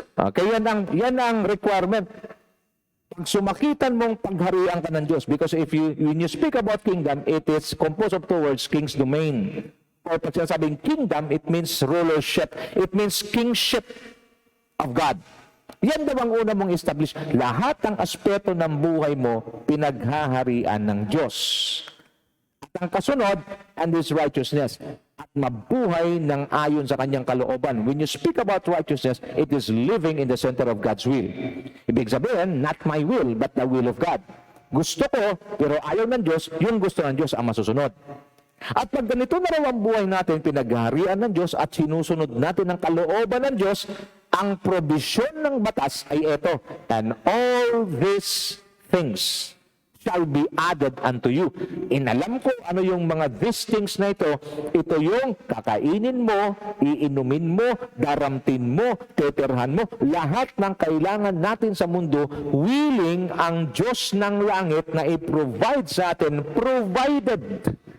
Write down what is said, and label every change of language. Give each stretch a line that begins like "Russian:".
English: Okay,
Filipino: yan ang requirement. Pag sumakitan mong pagharian ka ng Diyos,
English: because when you speak about kingdom, it is composed of two words, king's domain. Or
Filipino: pag sinasabing
English: kingdom, it means rulership. It means kingship of God.
Filipino: Yan daw ang una mong establish. Lahat ng aspeto ng buhay mo, pinaghaharian ng Diyos. At ang kasunod,
English: and His righteousness.
Filipino: At mabuhay ng ayon sa kanyang kalooban.
English: When you speak about righteousness, it is living in the center of God's will.
Filipino: Ibig sabihin,
English: not my will, but the will of God.
Filipino: Gusto ko, pero ayaw ng Diyos, yung gusto ng Diyos ang masusunod. At pag ganito na raw ang buhay natin, pinaghaharian ng Diyos at sinusunod natin ang kalooban ng Diyos, ang probisyon ng batas ay ito.
English: And all these things shall be added unto you.
Filipino: Inalam ko ano yung mga these things na ito. Ito yung kakainin mo, iinumin mo, daramtin mo, teterhan mo. Lahat ng kailangan natin sa mundo, willing ang Diyos ng langit na i-provide sa atin, provided.